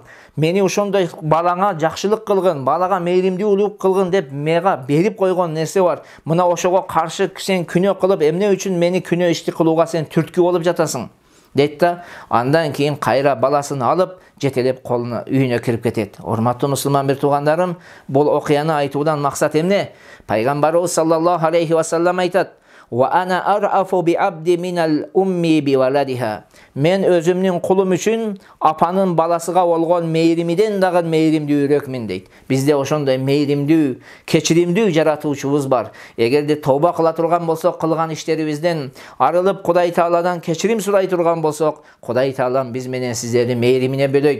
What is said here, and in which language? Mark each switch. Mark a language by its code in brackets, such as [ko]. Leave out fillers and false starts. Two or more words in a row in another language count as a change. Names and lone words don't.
[ky] Мени ошондой балаңа жакшылык кылгын, балага мейримдүүлүк кылгын деп мага берип койгон нерсе бар. Мына ошого каршы сен күнөө кылып, эмне үчүн мени күнөө ишти кылууга сен түрткү болуп жатасың?" дейт да, андан кийин кайра баласын алып, жетелеп колуна үйүнө кирип кетет. Урматтуу мусулман бир туугандарым, бул окуяны айтуудан максат эмне? [ar] Пайгамбарыбыз صلى الله عليه وسلم айтат: "وأنا أرأف بعبدي من الأم بولدها." [ky] Мен өзүмнүн кулум үчүн апанын баласыга болгон мейримиден дагы мейримдүүрөкмүн дейт. Бизде ошондой мейримдүү, кечиримдүү жаратуучубуз бар. Эгерде тооба кыла турган болсок, кылган иштерибизден арылып Кудай Тааладан кечирим сурай турган болсок, Кудай Таалам биз менен сиздерди мейримине бөлөйт.